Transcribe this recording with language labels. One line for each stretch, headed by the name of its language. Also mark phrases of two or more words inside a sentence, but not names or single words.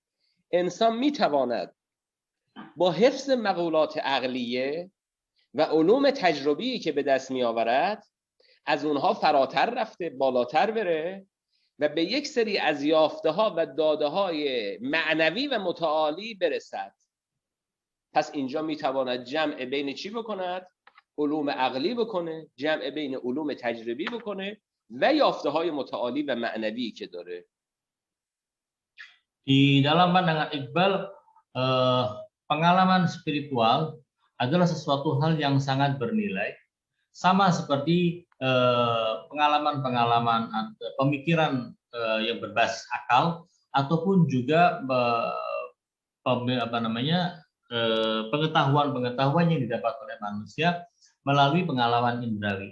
Persian: انسان میتواند با حفظ مقولات عقلیه و علوم تجربی که به دست می آورد از اونها فراتر رفته، بالاتر بره و به یک سری از یافته ها و داده های معنوی و متعالی برسد. پس اینجا می تواند جمع بین چی بکند؟ علوم عقلی بکنه، جمع بین علوم تجربی بکنه و یافته های متعالی و معنوی که داره.
Indonesian: Di dalam pandangan Iqbal, pengalaman spiritual adalah sesuatu hal yang sangat bernilai, sama seperti pengalaman-pengalaman pemikiran yang berbasis akal ataupun juga pengetahuan-pengetahuan yang didapat oleh manusia melalui pengalaman indrawi.